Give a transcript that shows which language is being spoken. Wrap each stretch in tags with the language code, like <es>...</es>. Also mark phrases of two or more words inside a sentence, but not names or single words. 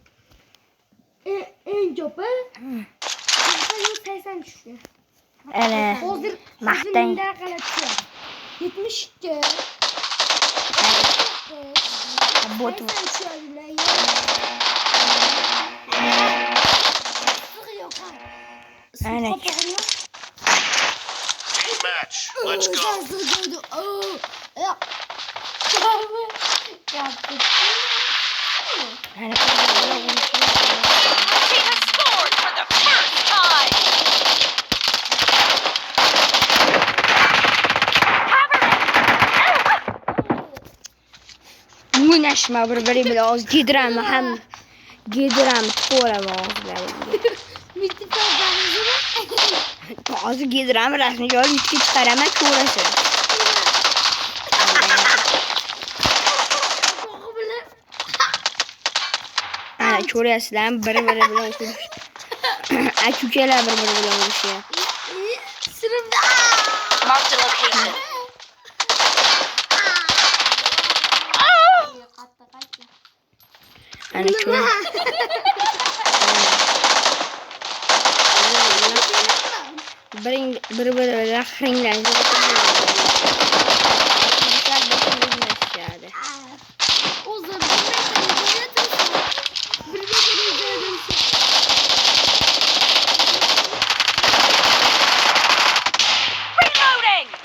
<uz>Eng ko'pi 80 tushdi. Ana Hozir maqtang. 72. Bot. Ana</uz> <en>Team match. Let's go.</en> <uz>ana</uz> <en>He has scored for the first time.</en> <uz>o'ynashma bir-biri bilan hozir gidramni ham gidramni tiqo'laman hozir gidramni rasmiga olib yutib chiqaraman, ko'rasan. Ana ko'ryapsizlarmi, bir-biri bilan urush. Aka-ukalar bir-biri bilan urushyapti.</uz> <en>Marked a location.</en> <uz>Ana ko'r. Bir-biri bilan xiringlanib</uz> <en>Reloading.</en>